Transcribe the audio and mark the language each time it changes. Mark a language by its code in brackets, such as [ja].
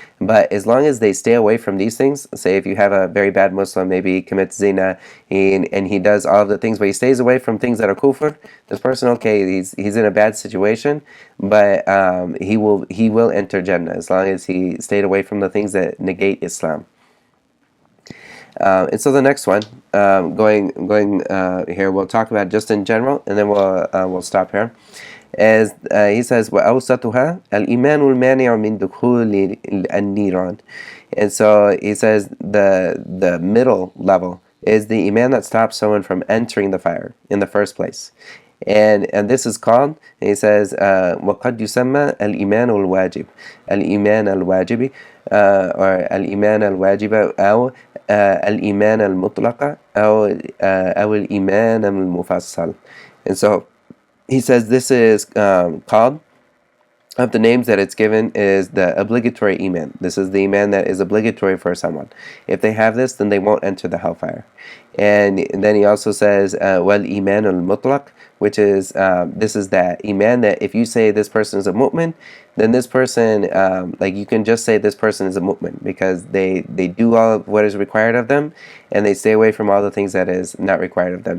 [en] But as long as they stay away from these things, say if you have a very bad Muslim, maybe he commits zina and he does all of the things, but he stays away from things that are kufr, this person, okay, he's in a bad situation, but he will enter Jannah as long as he stayed away from the things that negate Islam. And so the next one, going here, we'll talk about just in general, and then we'll stop here. As he says, [ar] وَأَوْسَطُهَا الْإِيمَانُ الْمَانِعُ مِنْ دُخُولِ النِّيرَانِ. [en] And so he says the middle level is the iman that stops someone from entering the fire in the first place. And this is called, he says, [ar] وَقَدْ يُسَمَّى الْإِيمَانُ الْوَاجِبِ الْإِيمَانَ الْوَاجِبِ or الْإِيمَانَ الْوَاجِبَ أو الْإِيمَانَ الْمُطْلَقَ أو الْإِيمَانَ الْمُفَصَّلِ. [en] And so he says this is called, of the names that it's given, is the obligatory iman. This is the iman that is obligatory for someone. If they have this, then they won't enter the hellfire. And then he also says wal-iman al-mutlaq, which is this is that iman that if you say this person is a mu'min, then this person you can just say this person is a mu'min because they do all of what is required of them, and they stay away from all the things that is not required of them.